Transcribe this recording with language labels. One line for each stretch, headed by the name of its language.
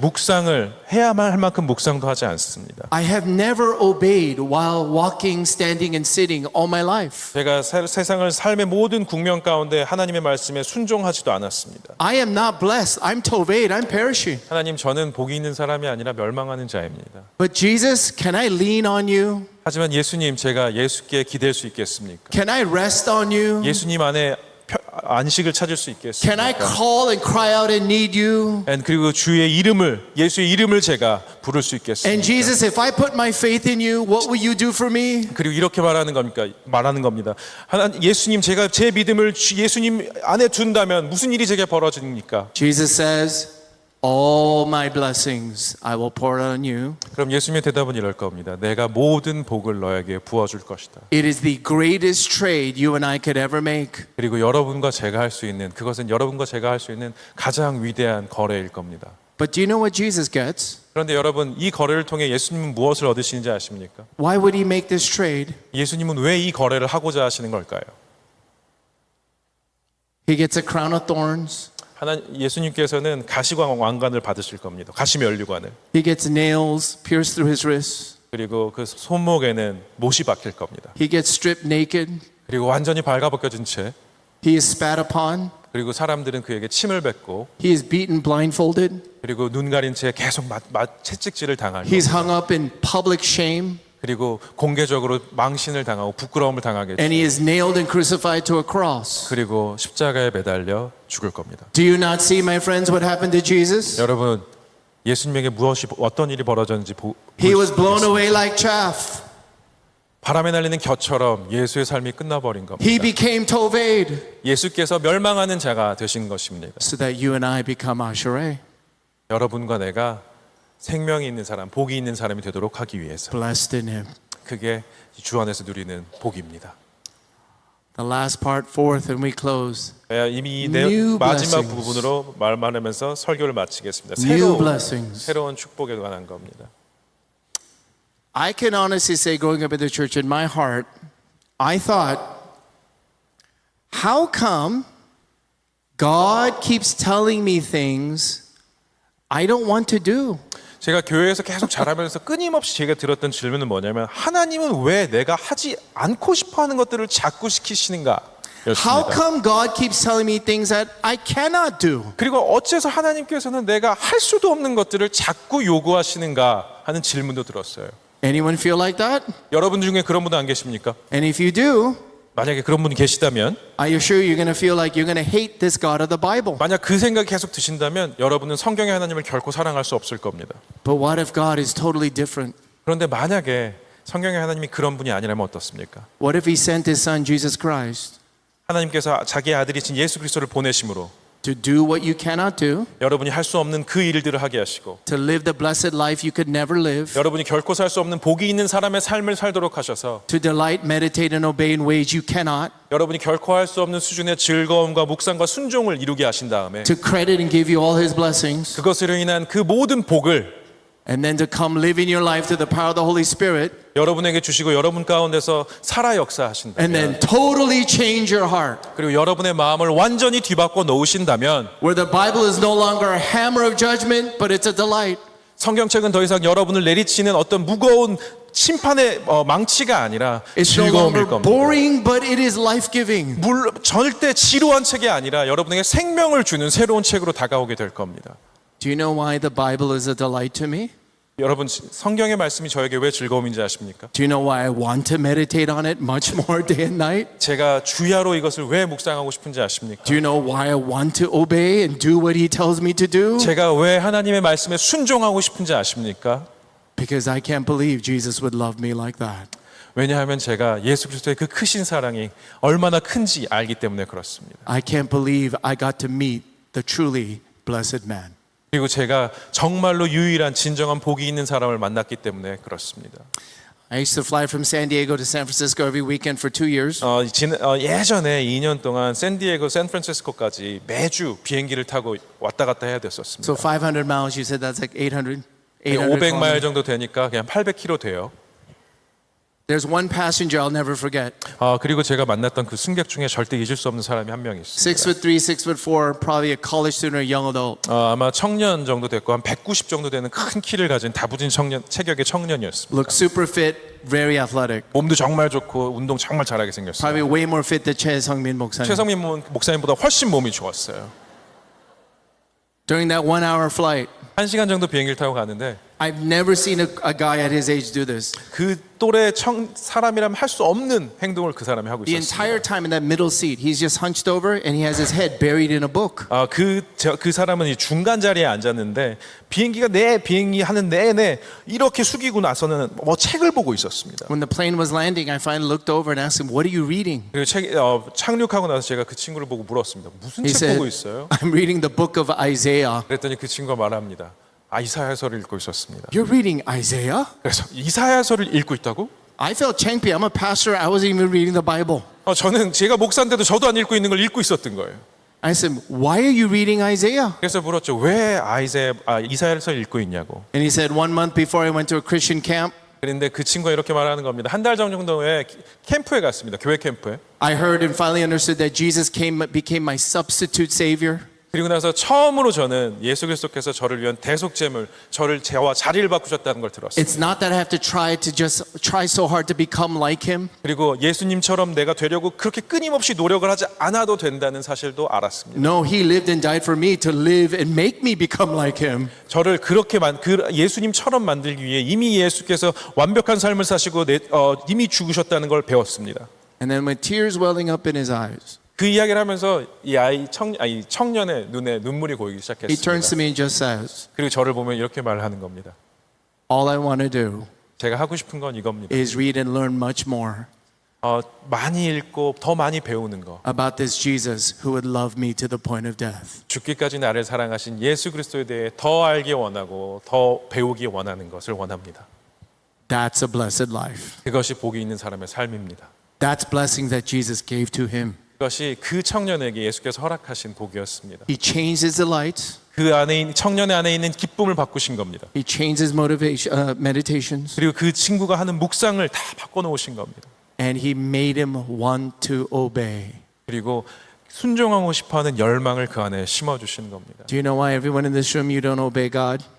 Korean: 묵상을 해야만 할 만큼 묵상도 하지 않습니다.
English: I have never obeyed while walking, standing, and sitting all my life.
Korean: 제가 세상을 삶의 모든 국면 가운데 하나님의 말씀에 순종하지도 않았습니다.
English: I am not blessed. I'm toved. I'm perishing.
Korean: 하나님, 저는 복이 있는 사람이 아니라 멸망하는 자입니다.
English: But Jesus, can I lean on you?
Korean: 하지만 예수님, 제가 예수께 기댈 수 있겠습니까?
English: Can I rest on you?
Korean: 예수님 안에 안식을 찾을 수
English: Can I
Korean: 있겠습니까?
English: call and cry out and need you?
Korean: 그리고 주의 이름을, 예수의 이름을 제가 부를 수 있겠습니까?
English: And Jesus, if I put my faith in you, what will you do for me?
Korean: 그리고 이렇게 말하는 겁니다. 예수님, 제가 제 믿음을 예수님 안에 둔다면 무슨 일이 제게 벌어집니까?
English: Jesus says, all my blessings I will pour on you.
Korean: 그럼 예수님의 대답은 이럴 겁니다. 내가 모든 복을 너에게 부어줄 것이다.
English: It is the greatest trade you and I could ever make.
Korean: 그리고 여러분과 제가 할 수 있는, 그것은 여러분과 제가 할 수 있는 가장 위대한 거래일 겁니다.
English: But do you know what Jesus gets?
Korean: 그런데 여러분, 이 거래를 통해 예수님은 무엇을 얻으시는지 아십니까?
English: Why would he make this trade?
Korean: 예수님은 왜 이 거래를 하고자 하시는 걸까요?
English: He gets a crown of thorns.
Korean: 예수님께서는 가시왕관을 받으실 겁니다. 가시면류관을.
English: He gets nails pierced through his wrists.
Korean: 그리고 그 손목에는 못이 박힐 겁니다.
English: He gets stripped naked.
Korean: 그리고 완전히 발가벗겨진 채,
English: He is spat upon.
Korean: 그리고 사람들은 그에게 침을 뱉고,
English: He is beaten blindfolded.
Korean: 그리고 눈 가린 채 계속 채찍질을 당할
English: He's
Korean: 겁니다.
English: hung up in public shame.
Korean: 그리고 공개적으로 망신을 당하고 부끄러움을 당하겠죠.
English: And he is nailed and crucified to a cross.
Korean: 그리고 십자가에 매달려 죽을 겁니다.
English: Do you not see, my friends, what happened to Jesus?
Korean: 여러분, 예수님에게 어떤 일이 벌어졌는지
English: He was blown away like chaff.
Korean: 바람에 날리는 겨처럼 예수의 삶이 끝나버린 겁니다.
English: He became toved
Korean: 예수께서 멸망하는 자가 되신 것입니다.
English: so that you and I become asherah,
Korean: 여러분과 내가 생명이 있는 사람, 복이 있는 사람이 되도록 하기 위해서.
English: blessed in him.
Korean: 그게 주 안에서 누리는 복입니다.
English: The last part, fourth, and we close.
Korean: 이미
English: New
Korean: 마지막
English: blessings.
Korean: 부분으로 말하면서 설교를 마치겠습니다.
English: New blessings.
Korean: 새로운 축복에 관한 겁니다.
English: I can honestly say, growing up in the church, in my heart, I thought, how come God keeps telling me things I don't want to do?
Korean: 제가 교회에서 계속 자라면서 끊임없이 제가 들었던 질문은 뭐냐면, 하나님은 왜 내가 하지 않고 싶어하는 것들을 자꾸 시키시는가?
English: How
Korean: 였습니다.
English: come God keeps telling me things that I cannot do?
Korean: 그리고 어째서 하나님께서는 내가 할 수도 없는 것들을 자꾸 요구하시는가 하는 질문도 들었어요.
English: Anyone feel like that?
Korean: 여러분 중에 그런 분도 안 계십니까?
English: And if you do,
Korean: 만약에 그런 분이 계시다면,
English: I assure you, you're going to feel like you're going to hate this God of the Bible.
Korean: 만약 그 생각이 계속 드신다면 여러분은 성경의 하나님을 결코 사랑할 수 없을 겁니다.
English: But what if God is totally different?
Korean: 그런데 만약에 성경의 하나님이 그런 분이 아니라면 어떻습니까?
English: What if He sent His Son, Jesus Christ,
Korean: 하나님께서 자기 아들이신 예수 그리스도를 보내심으로
English: to do what you cannot do,
Korean: 여러분이 할 수 없는 그 일들을 하게 하시고
English: to live the blessed life you could never live,
Korean: 여러분이 결코 살 수 없는 복이 있는 사람의 삶을 살도록 하셔서
English: to delight, meditate, and obey in ways you cannot,
Korean: 여러분이 결코 할 수 없는 수준의 즐거움과 묵상과 순종을 이루게 하신 다음에
English: to credit and give you all His blessings,
Korean: 그것으로 인한 그 모든 복을
English: and then to come live in your life through the power of the Holy Spirit,
Korean: 여러분에게 주시고 여러분 가운데서 살아
English: and
Korean: 역사하신다면
English: then totally change your heart,
Korean: 그리고 여러분의 마음을 완전히 뒤바꿔 놓으신다면
English: where the Bible is no longer a hammer of judgment, but it's a delight.
Korean: 성경책은 더 이상 여러분을 내리치는 어떤 무거운 심판의 망치가 아니라
English: It's no
Korean: 즐거움일
English: longer
Korean: 겁니다.
English: boring, but it is life-giving.
Korean: 물론 절대 지루한 책이 아니라 여러분에게 생명을 주는 새로운 책으로 다가오게 될 겁니다.
English: Do you know why the Bible is a delight to me?
Korean: 여러분 성경의 말씀이 저에게 왜 즐거움인지 아십니까?
English: Do you know why I want to meditate on it much more day and night?
Korean: 제가 주야로 이것을 왜 묵상하고 싶은지 아십니까?
English: Do you know why I want to obey and do what He tells me to do?
Korean: 제가 왜 하나님의 말씀에 순종하고 싶은지 아십니까?
English: Because I can't believe Jesus would love me like that.
Korean: 왜냐하면 제가 예수 그리스도의 그 크신 사랑이 얼마나 큰지 알기 때문에 그렇습니다.
English: I can't believe I got to meet the truly blessed man.
Korean: 그리고 제가 정말로 유일한 진정한 복이 있는 사람을 만났기 때문에 그렇습니다.
English: I used to fly from San Diego to San Francisco every weekend for 2 years.
Korean: 예전에 2년 동안 샌디에고, 샌프란시스코까지 매주 비행기를 타고 왔다 갔다 해야 됐었습니다.
English: So 500 miles, you said that's like 800
Korean: 500마일
English: kilometers.
Korean: 정도 되니까 그냥 800km 돼요.
English: There's one passenger I'll never forget.
Korean: 그리고 제가 만났던 그 승객 중에 절대 잊을 수 없는 사람이 한 명 있습니다.
English: 6'3", 6'4", probably a college student or young adult.
Korean: 아마 청년 정도 됐고 한 190 정도 되는 큰 키를 가진 다부진 청년, 체격의 청년이었습니다.
English: Looked super fit, very athletic.
Korean: 몸도 정말 좋고 운동 정말 잘하게 생겼어요.
English: Probably way more fit than Chae Sung-min 목사님.
Korean: 최성민 목사님보다 훨씬 몸이 좋았어요.
English: During that 1 hour flight,
Korean: 1시간 정도 비행기를 타고 가는데
English: I've never seen a guy at his age do this.
Korean: 그 또래 사람이라면 할 수 없는 행동을 그 사람이 하고
English: The
Korean: 있었습니다.
English: entire time in that middle seat, he's just hunched over and he has his head buried in a book.
Korean: 그 사람은 이 중간 자리에 앉았는데 비행기가 비행기 하는 내내 이렇게 숙이고 나서는 뭐 책을 보고 있었습니다.
English: When the plane was landing, I finally looked over and asked him, "What are you reading?"
Korean: 그리고 착륙하고 나서 제가 그 친구를 보고 물었습니다. 무슨
English: He said,
Korean: 보고 있어요?
English: "I'm reading the book of Isaiah."
Korean: 그랬더니 그 친구가 말합니다. 이사야서를 읽고 있었습니다.
English: You're reading Isaiah?
Korean: 그래서 이사야서를 읽고 있다고?
English: I felt
Korean: 창피해.
English: I'm a pastor. I wasn't even reading the Bible.
Korean: 저는 제가 목사인데도 저도 안 읽고 있는 걸 읽고 있었던 거예요.
English: I said, "Why are you reading Isaiah?"
Korean: 그래서 물었죠. 왜 이사야서를 읽고 있냐고.
English: And he said, 1 month before I went to a Christian camp,
Korean: 그런데 그 친구가 이렇게 말하는 겁니다. 한 달 정도에 캠프에 갔습니다. 교회 캠프에.
English: I heard and finally understood that Jesus became my substitute savior.
Korean: 그리고 나서 처음으로 저는 예수 그리스도께서 저를 위한 대속제물, 저와 자리를 바꾸셨다는 걸 들었어요.
English: It's not that I have to try so hard to become like him.
Korean: 그리고 예수님처럼 내가 되려고 그렇게 끊임없이 노력을 하지 않아도 된다는 사실도 알았습니다.
English: No, he lived and died for me to live and make me become like him.
Korean: 저를 그렇게 예수님처럼 만들기 위해 이미 예수께서 완벽한 삶을 사시고 이미 죽으셨다는 걸 배웠습니다.
English: And then with tears welling up in his eyes,
Korean: 그 이야기를 하면서 이 청년의 눈에 눈물이 고이기
English: he turns to me and just says,
Korean: 그리고 저를 보면 이렇게 말을 하는 겁니다.
English: "All I want to do
Korean: 제가 하고 싶은 건 이겁니다.
English: is read and learn much more
Korean: 많이 읽고 더 많이 배우는 거.
English: about this Jesus who would love me to the point of death."
Korean: 죽기까지 나를 사랑하신 예수 그리스도에 대해 더 알기 원하고 더 배우기 원하는 것을 원합니다.
English: That's a blessed life.
Korean: 그것이 복이 있는 사람의 삶입니다.
English: That's blessing that Jesus gave to him.
Korean: 그것이 그 청년에게 예수께서 허락하신 복이었습니다.
English: He changed his delights.
Korean: 청년의 안에 있는 기쁨을 바꾸신 겁니다.
English: He changed his meditations.
Korean: 그리고 그 친구가 하는 묵상을 다 바꿔놓으신 겁니다.
English: And he made him want to obey.
Korean: 그리고 순종하고 싶어하는 열망을 그 안에 심어주신 겁니다.
English: Do you know why everyone in this room you don't obey God?